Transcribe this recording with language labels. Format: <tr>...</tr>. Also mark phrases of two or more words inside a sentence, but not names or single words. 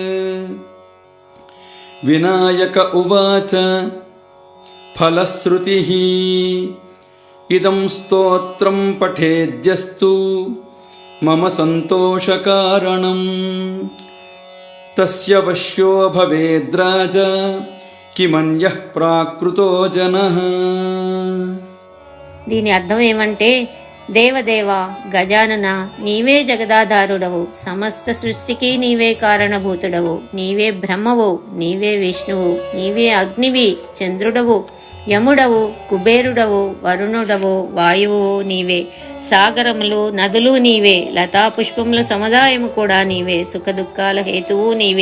<sa>विनायक उवाच फलश्रुतिः इदं स्तोत्रं पठेद्यस्तु मम सन्तोषकारणं तस्य वश्यो भवेद्राजा किमन्यः प्राकृतो जनः।</sa> <te>దీని అర్థం ఏమంటే, దేవదేవ గజానన, నీవే జగదాధారుడవు, సమస్త సృష్టికి నీవే కారణభూతుడవు, నీవే బ్రహ్మవు, నీవే విష్ణువు, నీవే అగ్నివి, చంద్రుడవు, యముడవు, కుబేరుడవు, వరుణుడవు, వాయువు నీవే, సాగరములు నదులు నీవే, లతా పుష్పముల సముదాయము కూడా నీవే, సుఖదుఖాల హేతువు నీవే.</te>